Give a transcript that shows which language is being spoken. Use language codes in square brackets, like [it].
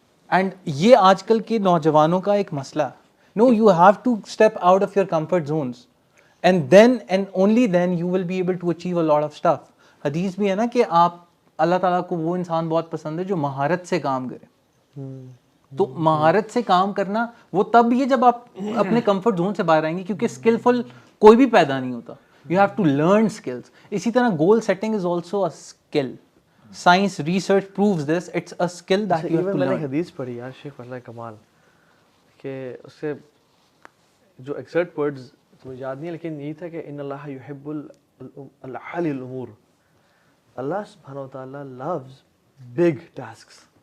[en] and [ur] یہ آج کل کے نوجوانوں کا ایک مسئلہ ہے. [en] No, you have to step out of your comfort zones and then and only then you will be able to achieve a lot of stuff. [ur] حدیث بھی ہے نا کہ آپ اللہ تعالیٰ کو وہ انسان بہت پسند ہے جو مہارت سے کام کرے. تو مہارت سے کام کرنا وہ تب یہ جب آپ اپنے کمفرٹ زون سے باہر آئیں گے, کیونکہ اسکلفل کوئی بھی پیدا نہیں ہوتا. [en] You have to learn skills. [ur] اسی طرح [en] Goal setting is also a skill. Science research proves this, it's a skill that you have to [ur] میں نے [en] Learn. [ur] ایک حدیث پڑھی یار شیخ اللہ کمال, کہ اس سے جو [en] exact words [ur] مجھے یاد نہیں ہے, لیکن یہی تھا کہ [ar] ان اللہ یحب العالی الامور. [ur] اللہ سبحانہ و تعالیٰ [en] loves big tasks.